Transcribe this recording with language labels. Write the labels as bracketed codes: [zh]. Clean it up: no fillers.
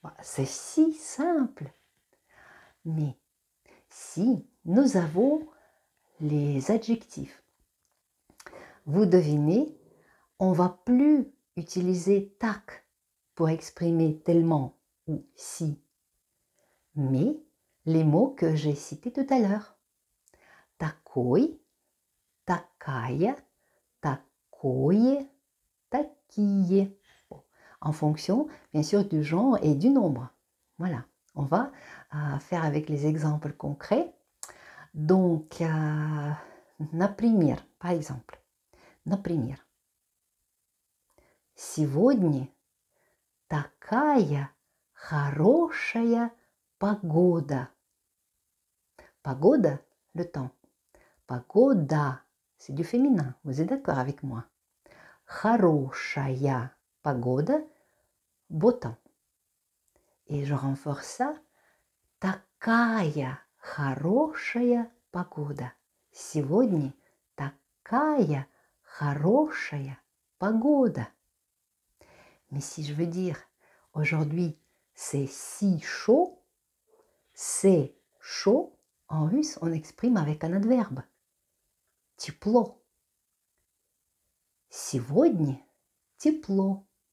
[fr] C'est si simple. Mais si nous avons les adjectifs, vous devinez, on va plus utiliser tak pour exprimer tellement ou si, mais les mots que j'ai cités tout à l'heure. [ru] Такой, такая, такое, такие. [fr] Bon, en fonction, bien sûr, du genre et du nombre. Voilà, on va faire avec les exemples concrets. Donc, например, par exemple, например, [ru] Сегодня такая хорошая погода. [fr] Погода, le temps. Погода, c'est du féminin. Vous êtes d'accord avec moi? [ru] Хорошая погода, [fr] beau temps. Et je renforce ça. [ru] Такая хорошая погода. Сегодня такая хорошая погода. [fr] Mais si je veux dire aujourd'hui c'est si chaud, c'est chaud, en russe on exprime avec un adverbe. [ru] Тепло. Сегодня тепло.